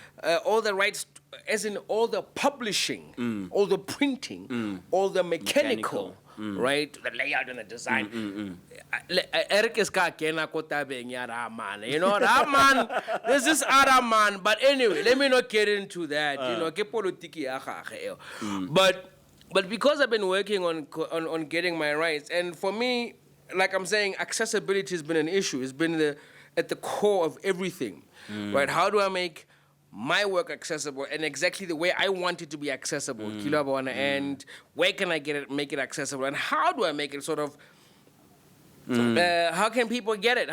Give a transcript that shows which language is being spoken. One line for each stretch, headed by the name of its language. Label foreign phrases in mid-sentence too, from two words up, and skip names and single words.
English: All the rights, as in all the publishing, all the printing, all the mechanical. Right, the layout and the design. Eric
Northern Sotho: is kena kotabeng ya Rahman.
English: You know, Rahman. This is Rahman. But anyway, let me not get into that. You know,
Northern Sotho: ke politiki ya gagwe.
English: But because I've been working on getting my rights, and for me, like I'm saying, accessibility has been an issue. It's been at the core of everything. Right? How do I make my work accessible and exactly the way I want it to be accessible, and where can I make it accessible, and how do I make it sort of, how can people get it?